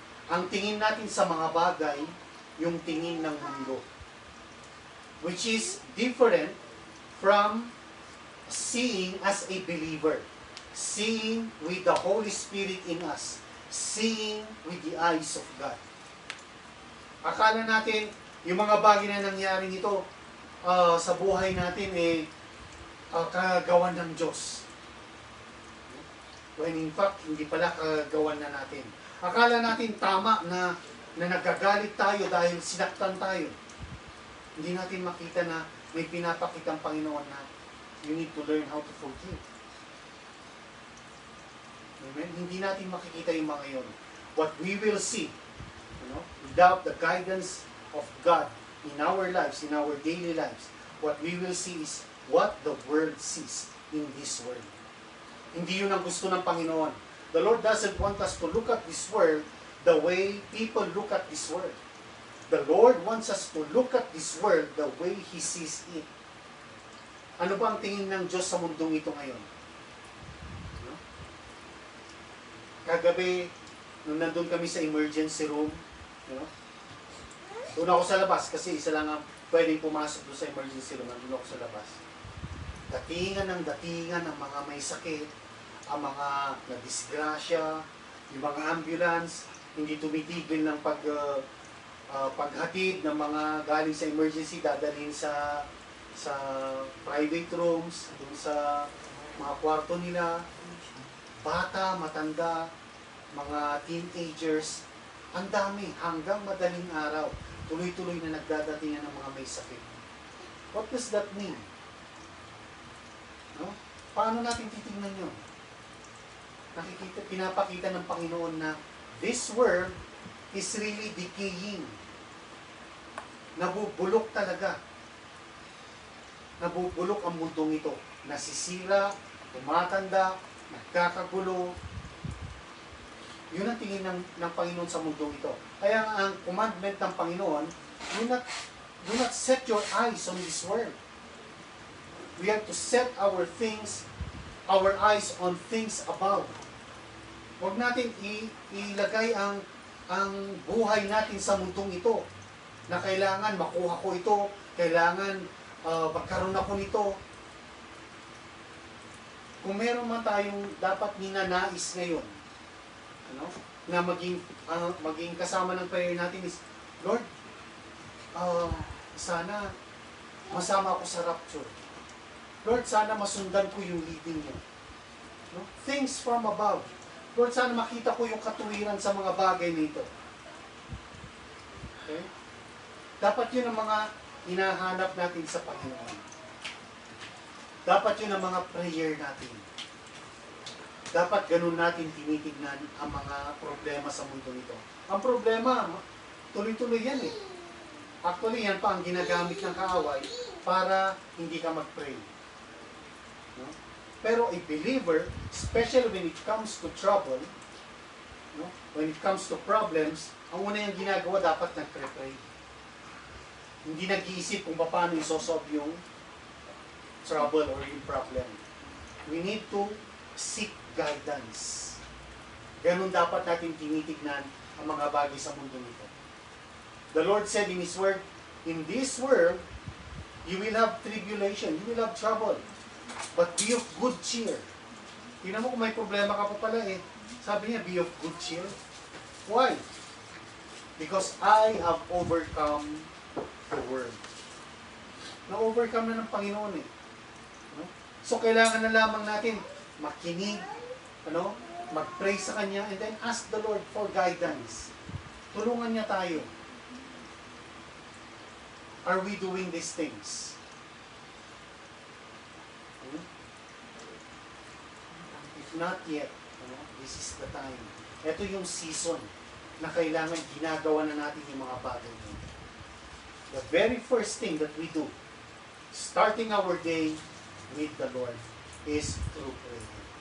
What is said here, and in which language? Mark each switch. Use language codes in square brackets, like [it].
[tl] Ang tingin natin sa mga bagay, yung tingin ng mundo, [en] which is different from seeing as a believer, seeing with the Holy Spirit in us, seeing with the eyes of God. [tl] Akala natin, yung mga bagay na nangyari nito sa buhay natin, kagawan ng Diyos. [en] When in fact, [tl] hindi pala kagawan na natin. Akala natin tama na nagagalit tayo dahil sinaktan tayo. Hindi natin makita na may pinapakitang Panginoon na [en] you need to learn how to forgive. Amen? [tl] Hindi natin makikita yung mga yun. [en] What we will see, without the guidance of God in our lives, in our daily lives, what we will see is what the world sees in this world. [tl] Hindi yun ang gusto ng Panginoon. [en] The Lord doesn't want us to look at this world the way people look at this world. The Lord wants us to look at this world the way He sees it. [tl] Ano ba ang tingin ng Diyos sa mundong ito ngayon? Kagabi, nung nandun kami sa emergency room, doon ako sa labas kasi isa lang ang pwedeng pumasok doon sa emergency room. Nandun ako sa labas. Datingan ng mga may sakit, ang mga nadisgrasya, yung mga ambulance, hindi tumitigil ng paghatid ng mga galing sa emergency, dadalhin sa private rooms, doon sa mga kwarto nila, bata, matanda, mga teenagers, ang dami, hanggang madaling araw, tuloy-tuloy na nagdadatingan ng mga may sakit. [en] What does that mean? No? [tl] Paano natin titingnan yun? Pinapakita ng Panginoon na [en] this world is really decaying. [tl] Nabubulok talaga. Nabubulok ang mundong ito. Nasisira, tumatanda, nagkakagulo. Yun ang tingin ng Panginoon sa mundong ito. Kaya ang commandment ng Panginoon, [en] do not set your eyes on this world. We have to set our eyes on things above. [tl] Huwag natin ilagay ang buhay natin sa mundong ito na kailangan makuha ko ito, kailangan magkaroon ako nito. Kung meron man tayong dapat ninanais ngayon, na maging kasama ng prayer natin is, Lord, sana masama ako sa rapture. Lord, sana masundan ko yung leading niyo. [en] Things from above. [tl] Lord, sana makita ko yung katuwiran sa mga bagay nito. Okay? Dapat yun ang mga hinahanap natin sa Panginoon. Dapat yun ang mga prayer natin. Dapat ganun natin tinitignan ang mga problema sa mundo nito. Ang problema, tuloy-tuloy yan eh. Actually, yan pa ang ginagamit ng kaaway para hindi ka mag-pray. [en] No? Pero a believer, especially when it comes to trouble, [tl] No? [en] When it comes to problems, [tl] ang una yung ginagawa, dapat nagpre-pray. Hindi nag-iisip kung paano isosolve yung trouble or yung problem. [en] We need to seek guidance. [tl] Ganun dapat natin tinitignan ang mga bagay sa mundo nito. [en] The Lord said in His Word, in this world, you will have tribulation, you will have trouble. But be of good cheer. [tl] Tingnan mo kung may problema ka pa pala eh. Sabi niya, [en] be of good cheer. Why? Because I have overcome the world. [tl] Na-overcome na ng Panginoon eh. No? So, kailangan na lamang natin makinig, mag-pray sa Kanya, [en] and then ask the Lord for guidance. [tl] Tulungan niya tayo. [en] Are we doing these things? If not yet, this is the time. [tl] Ito yung season na kailangan ginagawa na natin yung mga bagay nito. [en] The very first thing that we do, starting our day with the Lord, is through prayer.